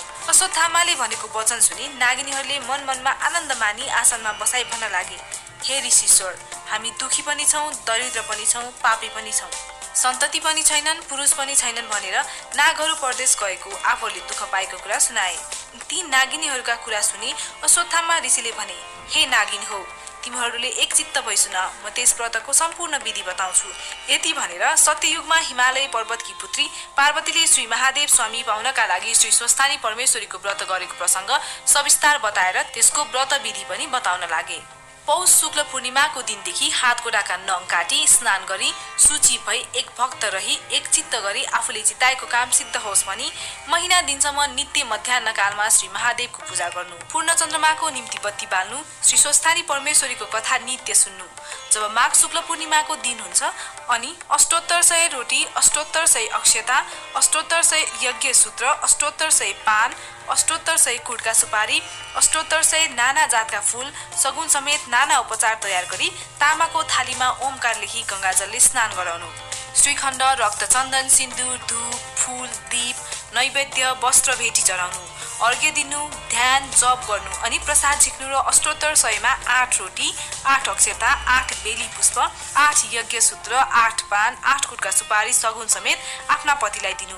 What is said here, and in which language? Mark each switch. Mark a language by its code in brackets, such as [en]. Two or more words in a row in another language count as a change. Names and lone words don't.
[ne] अश्वत्थामाले भनेको वचन सुनि नागिनीहरूले मन मनमा आनन्द मानी आसनमा बसाई भन्न लागे, हे ऋषिश्वर, हामी दुखी पनि छौँ, दरिद्र पनि छौँ, पापी पनि छौँ, सन्तति पनि छैनन्, पुरुष पनि छैनन् भनेर नागहरू परदेश गएको आफूले दुःख पाएको कुरा सुनाए। ती नागिनीहरूका कुरा सुनि अश्वत्थामा ऋषिले भने, हे नागिनी हो, तिमीहरूले एक चित्त भई सुन, म त्यस व्रतको सम्पूर्ण विधि बताउँछु। यति भनेर सत्ययुगमा हिमालय पर्वतकी पुत्री पार्वतीले श्री महादेव स्वामी पाउनका लागि श्री स्वस्थानी परमेश्वरीको व्रत गरेको प्रसङ्ग सविस्तार बताएर त्यसको व्रत विधि पनि बताउन लागे। पौष शुक्ल पूर्णिमाको दिनदेखि हातगोडाका नङ काटी स्नान गरी सूची भई एक भक्त रही एक चित्त गरी आफूले चिताएको काम सिद्ध होस् भनी महिना दिनसम्म नित्य मध्याह्न कालमा श्री महादेवको पूजा गर्नु, पूर्ण चन्द्रमाको निम्ति बत्ती बाल्नु, श्री स्वस्थानी परमेश्वरीको कथा नित्य सुन्नु। जब माघ शुक्ल पूर्णिमाको दिन हुन्छ अनि अष्टोत्तर 100 रोटी, अष्टोत्तर 100 अक्षता, अष्टोत्तर 100 यज्ञ सूत्र, अष्टोत्तर 100 पान, अष्टोत्तर 100 कुटका सुपारी, अष्टोत्तर 100 नाना जातका फूल, सगुन समेत नाना उपचार तयार गरी तामाको थालीमा ओमकार लेखी गंगाजलले स्नान गराउनु। श्रीखण्ड, रक्तचन्दन, सिन्दुर, धूप, फूल, दीप, नैवेद्य, वस्त्र भेटी चढाउनु, अर्घ्य दिनु, ध्यान जप गर्नु अनि प्रसाद झिक्नु र अष्टोत्तर 100 मा 8 रोटी, 8 अक्षता, 8 बेली पुष्प, 8 यज्ञ सूत्र, 8 पान, 8 कुटका सुपारी सगुन समेत आफ्ना पतिलाई दिनु।